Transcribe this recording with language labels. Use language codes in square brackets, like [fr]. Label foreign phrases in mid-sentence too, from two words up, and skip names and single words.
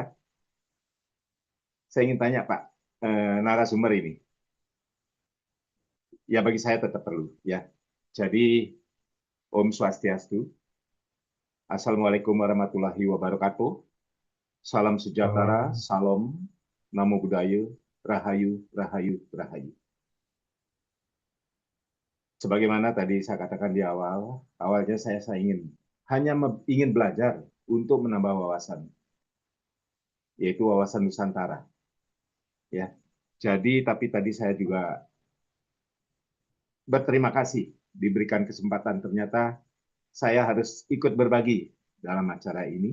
[id] Saya ingin tanya Pak, narasumber ini. Ya bagi saya tetap perlu ya. [sa] Jadi, ॐ स्वस्त्यस्तु. [ar] السلام عليكم ورحمة الله وبركاته. [id] Salam sejahtera, [jv] salam, [pi] namo buddhaya, [jv] rahayu, rahayu, rahayu. [id] Sebagaimana tadi saya katakan di awalnya saya hanya ingin belajar untuk menambah wawasan, yaitu wawasan Nusantara. Ya, jadi tapi tadi saya juga berterima kasih diberikan kesempatan, ternyata saya harus ikut berbagi dalam acara ini.